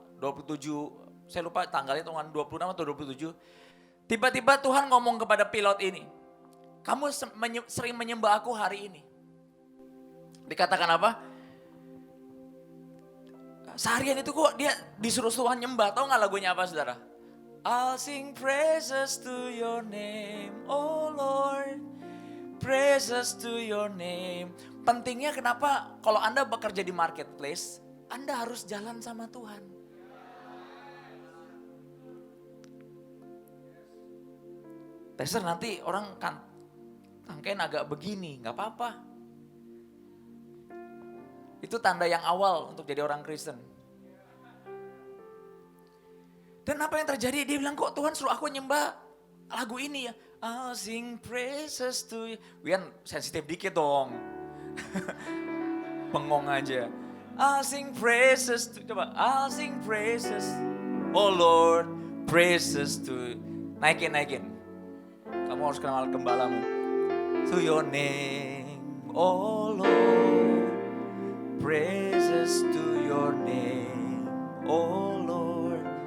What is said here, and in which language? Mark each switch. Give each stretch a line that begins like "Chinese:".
Indonesian: 27, saya lupa tanggalnya tanggal 26 atau 27. Tiba-tiba Tuhan ngomong kepada pilot ini. Kamu sering menyembah aku hari ini. Dikatakan apa? Seharian itu kok dia disuruh Tuhan nyembah. Tahu gak lagunya apa saudara?
English: I'll sing praises to your name, oh Lord. Praises to your name.
Indonesian: Pentingnya kenapa kalau Anda bekerja di marketplace, Anda harus jalan sama Tuhan. Pastor nanti orang kan rangkaian agak begini, gak apa-apa. Itu tanda yang awal untuk jadi orang Kristen. Dan apa yang terjadi? Dia bilang kok Tuhan suruh aku nyembah lagu ini ya.
English: I'll sing praises to you. Wian
Indonesian: sensitif dikit dong. Bengong aja.
English: I'll sing praises to, coba. I'll sing praises. Oh Lord, praises to.
Indonesian: Naikin. Kamu harus kenal gembalamu.
English: To your name, oh Lord. Praises to your name, oh Lord.